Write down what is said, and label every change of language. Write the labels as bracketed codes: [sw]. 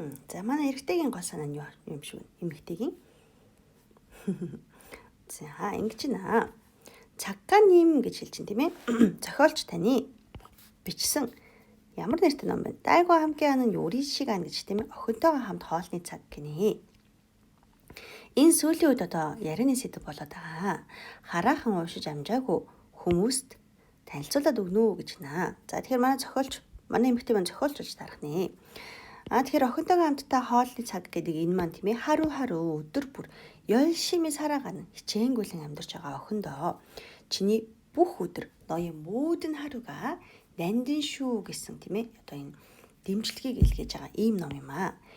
[mn] За манай эрэгтэйгийн гол санаа нь юу юм шиг вэ? Эмэгтэйгийн. За ингэж нэ. 작가님 гэж хэлж чинь тийм ээ. Зохиолч таны бичсэн ямар нэртэй ном бэ? [ko] 딸과 함께하는 요리 시간 [mn] гэж тийм ээ. Охинтойгоо хамт хоолны цаг гинэ. Энэ сүүлийн үед одоо ярианы сэдв болоод байгаа. Хараахан уушиж амжаагүй хүмүүст танилцуулаад өгнө үү гэж нэ. За тэгэхээр манай эмэгтэй маань зохиолч болж тарах нэ. Тэгэхээр охинтойгоо хамтдаа хоолны цаг гэдэг энэ маань тийм ээ 하루 өдөр бүр [ko] 열심히 살아가는 [mn] хичээнгүйлэн амьдарч байгаа охиндоо чиний бүх өдөр [ko] 너의 모든 하루가 [mn] нандин шүү гэсэн тийм ээ одоо энэ дэмжлэгийг илгээж байгаа ийм ном юм аа.